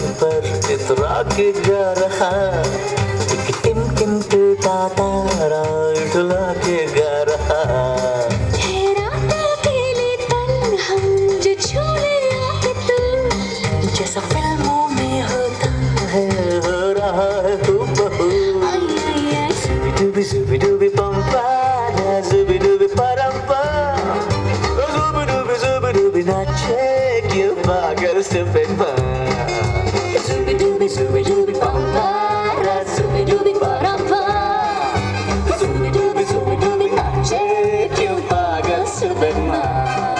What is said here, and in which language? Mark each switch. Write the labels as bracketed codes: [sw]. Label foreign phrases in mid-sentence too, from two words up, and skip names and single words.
[hi] पर इतरा के जा रहा, एक टिम टिम टूटा तारा उठला के गा रहा. ठहराता अकेले तन हम जो छोड़े आके तू. जैसा फिल्मों में होता है हो रहा है हूबहू. Ay ay ay, Zubi dubi pampara, zubi dubi parampa. Zubi dubi nache, क्यों पागल [en] stupid man. zubi dubi pampara, zubi dubi parampa. [hi] Zubi dubi nache, क्यों पागल [en] stupid man.